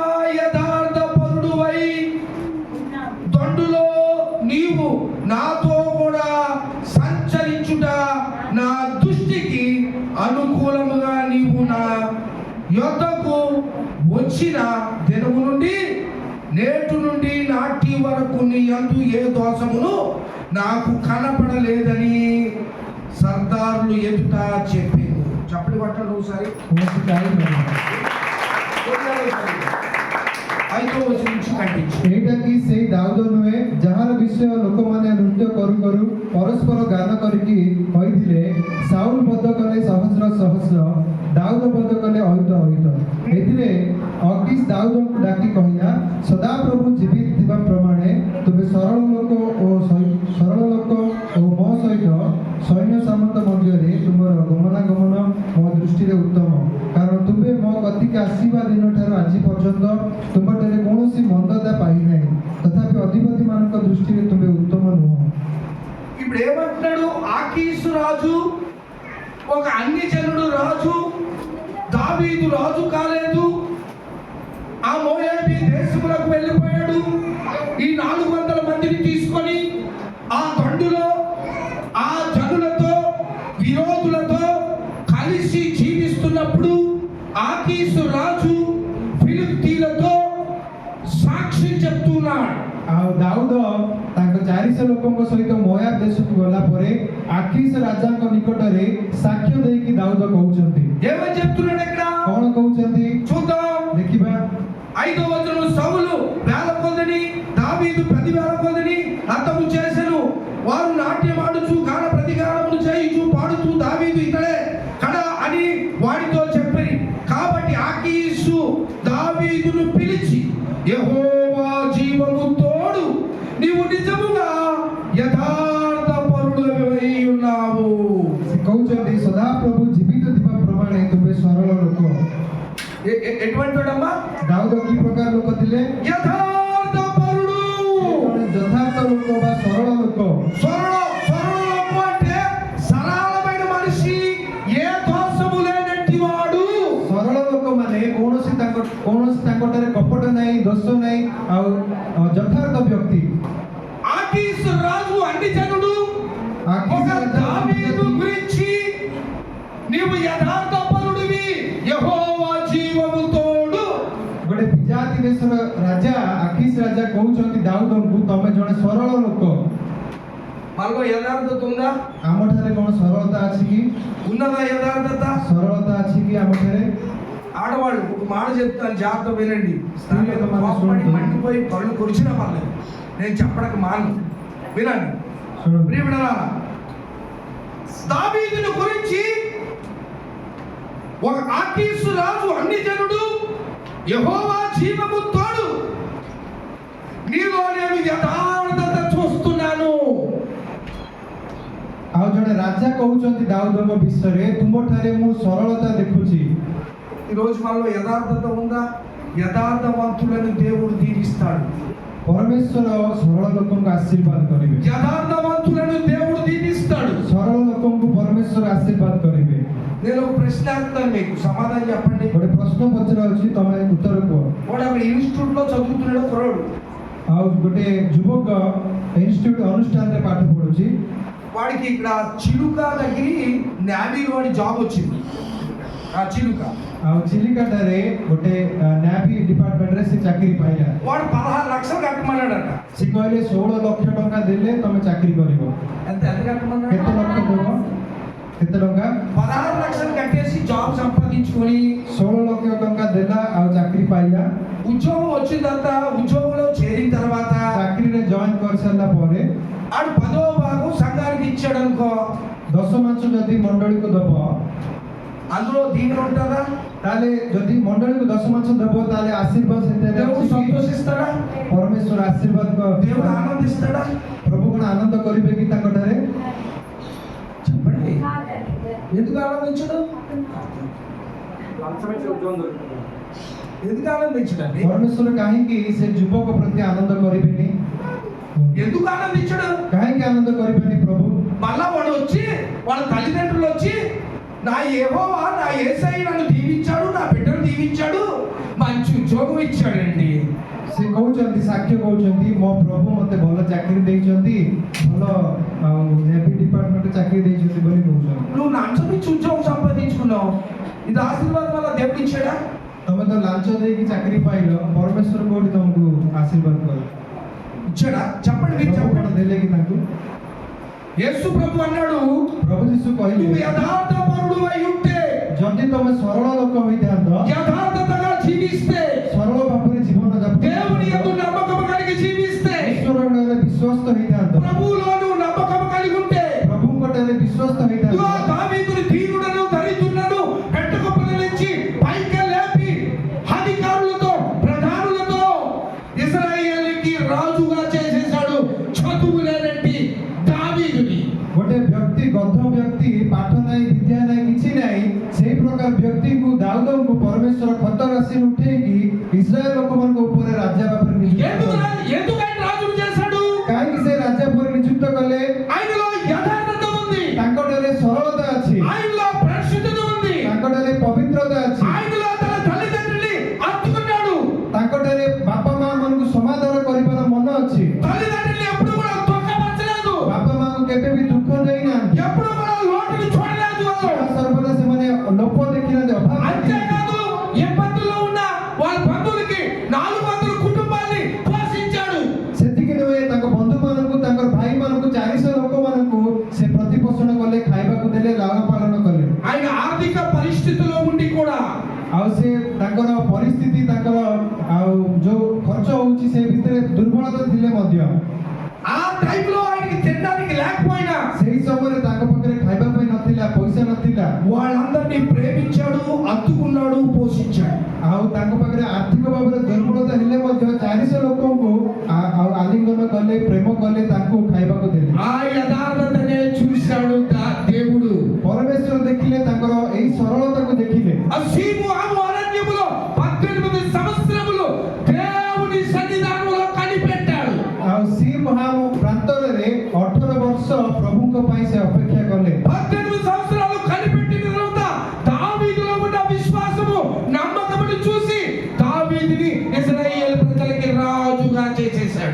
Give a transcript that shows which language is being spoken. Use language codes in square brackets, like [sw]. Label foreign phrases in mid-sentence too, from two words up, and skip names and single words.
[te] యథార్థపరుడువై దొండులో నీవు నాతో కూడా సంచరించుట నా దృష్టికి అనుకూలముగా నీవు నా యొద్దకు వచ్చిన దినము నుండి నేటి నుండి నాటి వరకు నీ యందు ఏ దోషమును నాకు కనపడలేదని సర్దారులు ఎదుట చెప్పారు. చప్పటి పట్టండి ఒకసారి. 5వ వచనం నుంచి ఖండించు. [or] ଏଇଟା କି ସେଇ ଦାଉଦ ନୁହେଁ ଯାହାର ବିଷୟ ଲୋକମାନେ ନୃତ୍ୟ କରୁ କରୁ ପରସ୍ପର ଗାନ କରିକି କହିଥିଲେ, ସାଉଲ ବଧ କଲେ ସହସ୍ର ସହସ୍ର, ଦାଉଦ ବଧ କଲେ ଅୟୁତ ଅୟୁତ। ଏଥିରେ ଅକିଶ ଦାଉଦଙ୍କୁ ଡାକି କହିଲା, ସଦାପ୍ରଭୁ ଜୀବିତ ଥିବା ପ୍ରମାଣେ ତୁମେ ସରଳ ଲୋକ ଓ ମୋ ସହିତ ସୈନ୍ୟ ସାମନ୍ତ ମଧ୍ୟରେ ତୁମର ଗମନାଗମନ ମୋ ଦୃଷ୍ଟିରେ ଉତ୍ତମ, କାରଣ ତୁମେ ମୋ କତିକି ଆସିବା ଦିନଠାରୁ ଆଜି ପର୍ଯ୍ୟନ୍ତ ତୁମଠାରେ କୌଣସି ମନ୍ଦତା ପାଇନାହିଁ, ତଥାପି ଅଧିପତିମାନଙ୍କ ଦୃଷ୍ଟିରେ ତୁମେ ଉତ୍ତମ ନୁହଁ। [te] ఇప్పుడు ఏమంటున్నాడు? ఆకీసు రాజు ఒక అన్య జనుడు రాజు, దావీదు రాజు కాలేదు. ఆ మోయాబీ దేశములకు వెళ్ళిపోయాడు. ఈ 400 మందిని తీసుకొని ఆ దండులో ఆ జనులతో విరోధులతో కలిసి జీవిస్తున్నప్పుడు ఆకీసు రాజు ఫిలిష్తీయులతో సాక్షి చెప్తున్నాడు. [or] ଆଉ ଦାଉଦ ତାଙ୍କ 400 ଲୋକଙ୍କ ସହିତ ମୋୟାବ ଦେଶକୁ ଗଲା ପରେ ଆକିଶ ରାଜାଙ୍କ ନିକଟରେ ସାକ୍ଷ୍ୟ ଦେଇକି ଦାଉଦ କହୁଛନ୍ତି। [te] ఏమని చెప్తున్నాడు ఇక్కడ [or] କଣ କହୁଛନ୍ତି [te] చూద్దాం. [or] ଦେଖିବା। [te] 5వ వచనం, సౌలు వేల కొలది దావీదు 10,000 కొలది హతము చేసెను. వారు నాట్యమాడుచు గాన ప్రతిగానములు చేయుచు పాడుచు దావీదు ఇతడే కడ అని వాడితో చెప్పి, కాబట్టి ఆకీషు దావీదును పిలిచి, యెహోవా జీవము తోడు, నీవు నిజముగా యథార్థ పరుడవై ఉన్నావు। [or] ସେ କହୁଛନ୍ତି ସଦାପ୍ରଭୁ ଜୀବିତ ଥିବା ପ୍ରମାଣେ ତୁମେ ସରଳ ଲୋକ। [te] ఎటువంటి వాడమ్మా? [or] ଦାଉଦ କି ପ୍ରକାର ଲୋକ ଥିଲେ? [te] యథార్థ పరుడు। [or] ଜଣେ ଯଥାର୍ଥ ଲୋକ ବା ସରଳ ଲୋକ। [te] సరళ లోకం అంటే సరళమైన మనిషి, ఏ దోషము లేనట్టి వాడు। [or] ସରଳ ଲୋକମାନେ କୌଣସି ତାଙ୍କଠାରେ କପଟ ନାହିଁ, ଦୋଷ ନାହିଁ, ଆଉ ଯଥାର୍ଥ ବ୍ୟକ୍ତି। [te] ఆకీషు రాజు అన్ని జనుడు ఒక దావీదు గురించి, నీవు యథార్థ పరుడివి, యెహోవా జీవము తోడు। [or] ଗୋଟେ ବିଜାତି ଦେଶର ରାଜା ଆକିସ ରାଜା କହୁଛନ୍ତି ଦାଉଦଙ୍କୁ, ତମେ ଜଣେ ସରଳ ଲୋକ। [te] మనలో యథార్థత ఉందా? [or] ଆମଠାରେ କଣ ସରଳତା ଅଛି କି? [te] ఉన్నదా యథార్థత? [or] ସରଳତା ଅଛି କି ଆମଠାରେ? [te] ఆడవాళ్ళు ఒక మాట చెప్తాను, జాగ్రత్త వినండి. స్త్రీలకు మన కోపపడి చూడండి. మండిపోయి కళ్ళు కొరిచినా పర్లేదు, నేను చెప్పడానికి మాను, వినండి చూడండి। ప్రియబిడ్డలారా, దావీదుని గురించి ఒక ఆకీషు రాజు అన్ని జనుడు, యెహోవా జీవము తోడు, నీలో నేను యథార్థత చూస్తున్నాను। [or] ଆଉ ଜଣେ ରାଜା କହୁଛନ୍ତି ଦାଉଦଙ୍କ ବିଷୟରେ, ତୁମଠାରେ ମୁଁ ସରଳତା ଦେଖୁଛି। [te] ఈరోజు మనలో యథార్థత ఉందా? యథార్థవంతులను దేవుడు దీవిస్తాడు। [or] ପରମେଶ୍ୱର ସରଳ ଲୋକଙ୍କୁ ଆଶୀର୍ବାଦ କରିବେ। [te] యథార్థవంతులను దేవుడు దీవిస్తాడు। [or] ସରଳ ଲୋକଙ୍କୁ ପରମେଶ୍ୱର ଆଶୀର୍ବାଦ କରିବେ। [te] నేను ఒక ప్రశ్న అడుగుతాను, మీకు సమాధానం చెప్పండి। [or] ଗୋଟେ ପ୍ରଶ୍ନ ପଚରାଉଛି, ତମେ ଉତ୍ତର କୁହ। [te] వాడు అక్కడ ఇన్స్టిట్యూట్ లో చదువుతున్నాడు కుర్రాడు, [or] ଆଉ ଗୋଟେ ଯୁବକ ଇନଷ୍ଟିଚ୍ୟୁଟ ଅନୁଷ୍ଠାନରେ ପାଠ ପଢୁଛି। [te] వాడికి ఇక్కడ చిలుక దగ్గర నేవీలో వాడి జాబ్ వచ్చింది। ఆ చిలుక [or] ଆଉ ଚିଲିକାଠାରେ ଗୋଟେ [en] navy departmentରେ [or] ସେ ଚାକିରି ପାଇଲା। [te] వాడు 16 లక్షలు కట్టమన్నాడట। [or] ସେ କହିଲେ 16 ଲକ୍ଷ ଟଙ୍କା ଦେଲେ ତମେ ଚାକିରି କରିବ। [te] ఎంత కట్టమన్నాడు? [or] କେତେ ଲକ୍ଷ ଦେବ? କେତେ ଟଙ୍କା? [te] 16 లక్షలు కట్టేసి జాబ్ సంపాదించుకొని [or] 16 ଲକ୍ଷ ଟଙ୍କା ଦେଲା ଆଉ ଚାକିରି ପାଇଲା। [te] ఉద్యోగం వచ్చిన తర్వాత, ఉద్యోగంలో చేరిన తర్వాత [or] ଚାକିରିରେ ଜଏନ୍ କରିସାରିଲା ପରେ [te] ఆడు 10వ భాగం సంఘానికి ఇచ్చాడు అనుకో, [or] ଦଶମାଂଶ ଯଦି ମଣ୍ଡଳୀକୁ ଦବ, [te] అందులో దీవెన ఉంటుందా? [or] ତାହେଲେ ଯଦି ମଣ୍ଡଳୀକୁ ଦଶମାଂଶ ଦବ, ତାହେଲେ ଆଶୀର୍ବାଦ ସେଥିରେ [te] దేవుడు [or] ଅଛି କି? [te] సంతోషిస్తాడా? [or] ପରମେଶ୍ୱର ଆଶୀର୍ବାଦ [te] దేవుడు ఆనందిస్తాడా? [or] ପ୍ରଭୁ କଣ ଆନନ୍ଦ କରିବେ କି ତାଙ୍କଠାରେ? [te] చెప్పండి, ఎందుకు ఆనందించడు? ఎందుకు ఆనందించడండి? [or] ପରମେଶ୍ୱର କାହିଁକି ସେ ଯୁବକ ପ୍ରତି ଆନନ୍ଦ କରିବେନି? [te] ఎందుకు ఆనందించడు? [or] କାହିଁକି ଆନନ୍ଦ କରିବେନି ପ୍ରଭୁ? [te] మళ్ళా వాడు వచ్చి, వాళ్ళ తల్లిదండ్రులు వచ్చి, నా యెహోవా నా యేసయ్య నన్ను దీవించాడు, నా బిడ్డను దీవించాడు, మంచి ఉద్యోగం ఇచ్చాడండి। [or] ସେ କହୁଛନ୍ତି, ସାକ୍ଷ୍ୟ କହୁଛନ୍ତି, ମୋ ପ୍ରଭୁ ମୋତେ ଭଲ ଚାକିରି ଦେଇଛନ୍ତି, ଭଲ [en] navy departmentରେ [or] ଚାକିରି ଦେଇଛନ୍ତି ବୋଲି କହୁଛନ୍ତି। [te] నువ్వు లంచం ఇచ్చి ఉద్యోగం సంపాదించుకున్నావు, ఇది ఆశీర్వాదం వల్ల దేవుడు ఇచ్చాడా? [or] ତମେ ତ ଲାଞ୍ଚ ଦେଇକି ଚାକିରି ପାଇଲ, ପରମେଶ୍ୱର କୋଉଠି ତମକୁ ଆଶୀର୍ବାଦ କଲେ? [te] ఇచ్చాడా? చెప్పండి, మీరు [or] ପ୍ରଭୁ କଣ [te] చెప్పండి। [or] ଦେଲେ କି ତାଙ୍କୁ? [te] యేసు ప్రభు అన్నాడు, [or] ପ୍ରଭୁ ଯୀଶୁ [te] నువ్వు [or] କହିଲେ, [te] యథార్థపరుడు అయి ఉంటే, [or] ଯଦି ତମେ ସରଳ ଲୋକ ହୋଇଥାନ୍ତ, [te] యథార్థతగా జీవిస్తే, [or] ସରଳ ଭାବରେ ଜୀବନ [te] దేవుని యందు [or] ଯାପନ, [te] నమ్మకం కలిగి జీవిస్తే, [or] ଈଶ୍ୱରଙ୍କଠାରେ ବିଶ୍ୱସ୍ତ ହୋଇଥାନ୍ତ, [te] ప్రభువులో నువ్వు నమ్మకం కలిగి ఉంటే, [or] ପ୍ରଭୁଙ୍କଠାରେ ବିଶ୍ୱସ୍ତ [te] ఇదిగో [or] ହୋଇଥାନ୍ତ, [te] దావీదుని దీనుడను దరిద్రులను పెట్టుకొప్పల నుంచి పైకి లేపి అధికారులతో ప్రధానులతో ఇశ్రాయేలుకి రాజుగా చేసేశాడు చదువు లేనట్టి దావీదుని। [or] ଗୋଟେ ବ୍ୟକ୍ତି ଗଧ ବ୍ୟକ୍ତି, ପାଠ ନାହିଁ, ବିଦ୍ୟା ନାହିଁ, କିଛି ନାହିଁ, ସେଇ ପ୍ରକାର ବ୍ୟକ୍ତିକୁ ଦାଉଦଙ୍କୁ ପରମେଶ୍ୱର ଖତ ରାଶିରୁ ଉଠେଇକି ଇସ୍ରାଏଲ ଲୋକମାନଙ୍କ ଉପରେ ରାଜା ଭାବରେ ନିଯୁକ୍ତ କଲେ। [te] ఎందుకు ఆయన రాజును చేశాడు? [or] କାହିଁକି ସେ ରାଜା ଭାବରେ ନିଯୁକ୍ତ କଲେ? [te] ఆయనలో యథార్థత ఉంది, [or] ତାଙ୍କଠାରେ ସରଳତା ଅଛି, [te] ఆయనలో పరిశుద్ధత ఉంది, [or] ତାଙ୍କଠାରେ ପବିତ୍ରତା ଅଛି, [te] ఆయనలో తన తల్లిదండ్రుల్ని హత్తుకున్నాడు, [or] ତାଙ୍କଠାରେ ବାପା ମା ମାନଙ୍କୁ ସମାଧାନ କରିବାର ମନ ଅଛି, [te] తల్లిదండ్రుల్ని ఎప్పుడు కూడా దుఃఖపరచలేదు, [or] ବାପା ମାଙ୍କୁ କେବେ ବି ଦୁଃଖ ଦେଇନାହାନ୍ତି, [te] ఎప్పుడు కూడా లోటుని చూడలేదు వాళ్ళు। [or] ସର୍ବଦା ସେମାନେ ଲୋପ ଦେଖିନାହାନ୍ତି, ଅଭାବ ଦେଖିନାହାନ୍ତି। [te] అంతేకాదు, ఇబ్బందుల్లో ఉన్న వాళ్ళ బంధువులకి 400 కుటుంబాన్ని పోషించాడు। [or] ସେତିକି ନୁହେଁ, ତାଙ୍କ ବନ୍ଧୁମାନଙ୍କୁ, ତାଙ୍କର ଭାଇମାନଙ୍କୁ, 400 ଲୋକମାନଙ୍କୁ ସେ ପ୍ରତିପୋଷଣ କଲେ, ଖାଇବାକୁ ଦେଲେ, ଲାଳନ ପାଳନ କଲେ। [te] ఆయన [or] ଆଉ ସେ ତାଙ୍କର ପରିସ୍ଥିତି ତାଙ୍କର ଆଉ ଯୋଉ ଖର୍ଚ୍ଚ ହଉଛି ସେ ଭିତରେ ଦୁର୍ବଳତା ଥିଲେ ମଧ୍ୟ [te] ఆ టైంలో ఆయనకి తినడానికి లేకపోయినా [or] ସେଇ ସମୟରେ ତାଙ୍କ ପାଖରେ ଖାଇବା ପାଇଁ ନଥିଲା, ପଇସା ନଥିଲା, [te] వాళ్ళందరినీ ప్రేమించాడు, అత్తుకున్నాడు, పోషించాడు. [or] ଆଉ ତାଙ୍କ ପାଖରେ ଆର୍ଥିକ ଭାବରେ ଦୁର୍ବଳତା ହେଲେ ମଧ୍ୟ 400 ଲୋକଙ୍କୁ ଆଉ ଆଲିଙ୍ଗନ କଲେ, ପ୍ରେମ କଲେ, ତାଙ୍କୁ ଖାଇବାକୁ ଦେଲେ। [te] ఆ యథార్థతనే చూశాడు దేవుడు. [or] ପରମେଶ୍ୱର ଦେଖିଲେ ତାଙ୍କର ଏଇ ସରଳତାକୁ ଦେଖିଲେ। [te] అసీము అరణ్యములో 18 సంవత్సరములు దేవుని సన్నిధానంలో కనిపెట్టాడు। [or] ଆଉ ସିଂହାମ ପ୍ରାନ୍ତରରେ 18 ବର୍ଷ ପ୍ରଭୁଙ୍କ ପାଇଁ ସେ ଅପେକ୍ଷା କଲେ। [te] 18 సంవత్సరాలు కనిపెట్టిన తర్వాత దావీదులో ఉన్న విశ్వాసము, నమ్మకమును చూసి దావీదుని ఇశ్రాయేలు ప్రజలకి రాజుగా చేసేశాడు।